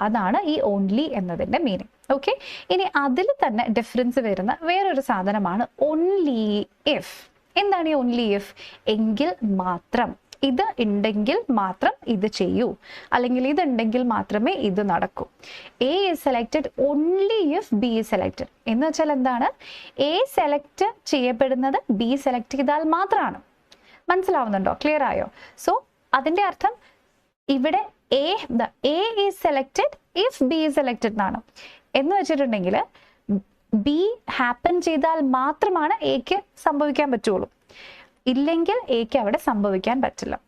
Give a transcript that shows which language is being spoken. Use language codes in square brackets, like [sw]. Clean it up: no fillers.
[ml] അതാണ് ഈ ഓൺലി എന്നതിൻ്റെ മീനിങ്. ഓക്കെ, ഇനി അതിൽ തന്നെ ഡിഫറൻസ് വരുന്ന വേറൊരു സാധനമാണ് ഓൺലി ഇഫ്. എന്താണ് ഈ ഓൺലി ഇഫ്? എങ്കിൽ മാത്രം, ഇത് ഉണ്ടെങ്കിൽ മാത്രം ഇത് ചെയ്യൂ, അല്ലെങ്കിൽ ഇതുണ്ടെങ്കിൽ മാത്രമേ ഇത് നടക്കൂ. [en] A is selected only if B is selected. [ml] എന്ന് വെച്ചാൽ എന്താണ്, എ സെലക്ട് ചെയ്യപ്പെടുന്നത് ബി സെലക്ട് ചെയ്താൽ മാത്രമാണ്. മനസ്സിലാവുന്നുണ്ടോ? ക്ലിയർ ആയോ? സോ അതിൻ്റെ അർത്ഥം ഇവിടെ [en] A is selected if B is selected [ml] എന്നാണ്. എന്ന് വെച്ചിട്ടുണ്ടെങ്കിൽ ബി ഹാപ്പൻ ചെയ്താൽ മാത്രമാണ് എക്ക് സംഭവിക്കാൻ പറ്റുള്ളൂ, ഇല്ലെങ്കിൽ എക്ക് അവിടെ സംഭവിക്കാൻ പറ്റില്ല.